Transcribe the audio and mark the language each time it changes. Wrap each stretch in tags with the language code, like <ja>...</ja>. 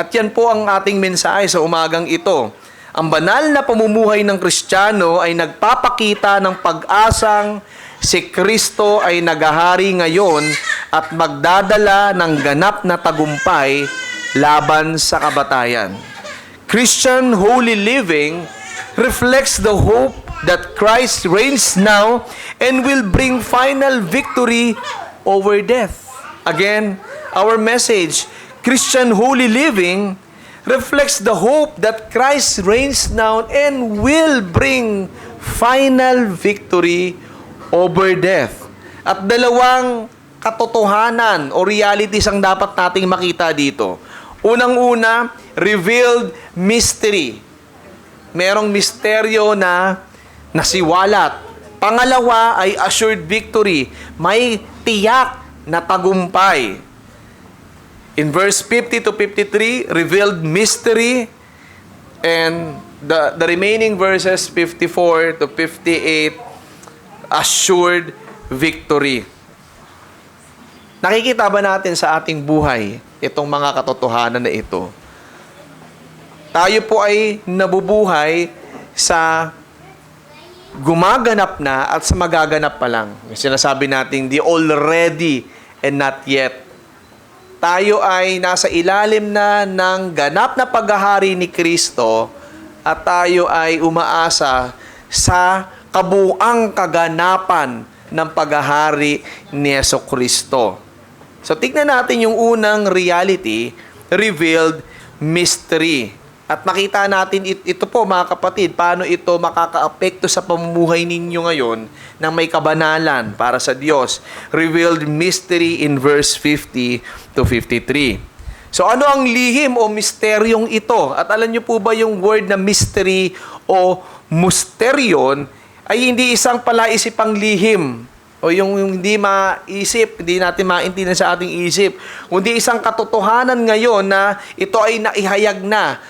<tl>At yan po ang ating mensahe sa umagang ito. Ang banal na pamumuhay ng Kristiyano ay nagpapakita ng pag-asang si Kristo ay naghahari ngayon at magdadala ng ganap na tagumpay laban sa kabatayan.</tl> <en>Christian holy living reflects the hope that Christ reigns now and will bring final victory over death. Again, our message, Christian holy living reflects the hope that Christ reigns now and will bring final victory over death.</en> <tl>At dalawang katotohanan o realities ang dapat nating makita dito. Unang-una,</tl> <en>revealed mystery.</en> <tl>Merong misteryo na nasiwalat. Pangalawa ay</tl> <en>assured victory.</en> <tl>May tiyak na tagumpay.</tl> <en>In verse 50 to 53, revealed mystery, and the remaining verses 54 to 58, assured victory.</en> <tl>Nakikita ba natin sa ating buhay itong mga katotohanan na ito? Tayo po ay nabubuhay sa gumaganap na at sa magaganap pa lang. Sinasabi natin,</tl> <en>the already and not yet.</en> <tl>Tayo ay nasa ilalim na ng ganap na paghahari ni Kristo at tayo ay umaasa sa kabuang kaganapan ng paghahari ni Jesucristo. So, tignan natin yung unang reality,</tl> <en>revealed mystery.</en> <tl>At makita natin ito po, mga kapatid, paano ito makakaapekto sa pamumuhay ninyo ngayon ng may kabanalan para sa Diyos.</tl> <en>Revealed mystery in verse 50 to 53.</en> <tl>So, ano ang lihim o misteryong ito? At alam niyo po ba yung word na mystery o mysterion ay hindi isang palaisipang lihim o yung hindi maisip, hindi natin maintindihan sa ating isip, kundi isang katotohanan ngayon na ito ay naihayag na.</tl>